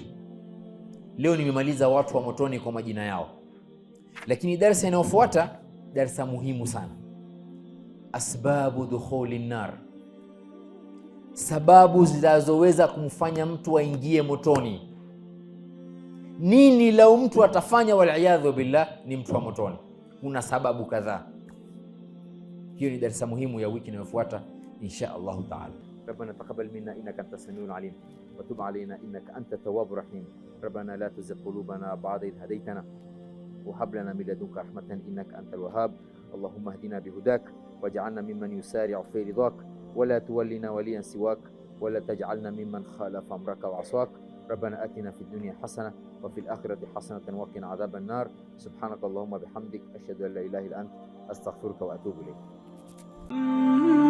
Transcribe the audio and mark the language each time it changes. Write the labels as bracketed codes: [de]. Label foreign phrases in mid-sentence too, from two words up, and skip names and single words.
[sw] Leo nimemaliza watu wa motoni kwa majina yao, lakini darasa inayofuata darasa muhimu sana, [ar] أسباب دخول النار, [sw] sababu zinazoweza kumfanya mtu aingie motoni. Nini lau mtu atafanya [ar] والعياذ بالله [sw] ni mtu wa motoni? Kuna sababu kadhaa. Hiyo ni darasa muhimu ya wiki inayofuata [ar] إن شاء الله تعالى. ربنا تقبل منا إنك أنت السميع العليم وتب علينا إنك أنت التواب الرحيم. ربنا لا تزغ قلوبنا بعد إذ هديتنا وهب لنا من لدنك رحمة إنك أنت الوهاب. اللهم اهدنا بهداك واجعلنا ممن يسارع في رضاك ولا تولنا وليا سواك ولا تجعلنا ممن خالف أمرك وعصاك. ربنا آتنا في الدنيا حسنة وفي الآخرة حسنة وقنا عذاب النار. سبحانك اللهم بحمدك أشهد أن لا إله إلا أنت أستغفرك وأتوب إليك.